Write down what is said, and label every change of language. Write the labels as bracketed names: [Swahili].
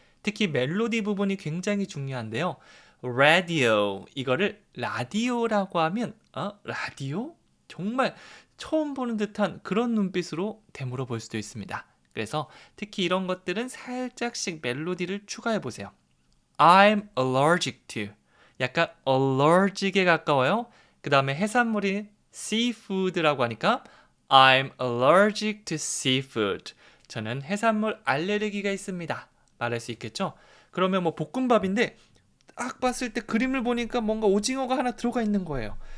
[Korean] 특히 멜로디 부분이 굉장히 중요한데요. radio 이거를 라디오라고 하면 라디오? 정말 처음 보는 듯한 그런 눈빛으로 되물어 볼 수도 있습니다. 그래서 특히 이런 것들은 살짝씩 멜로디를 추가해 보세요. [English] I'm allergic to [Korean] 약간 allergic에 가까워요. 그 다음에 해산물이 seafood라고 하니까 [English] I'm allergic to seafood. [Korean] 저는 해산물 알레르기가 있습니다. 말할 수 있겠죠? 그러면 뭐 볶음밥인데 딱 봤을 때 그림을 보니까 뭔가 오징어가 하나 들어가 있는 거예요.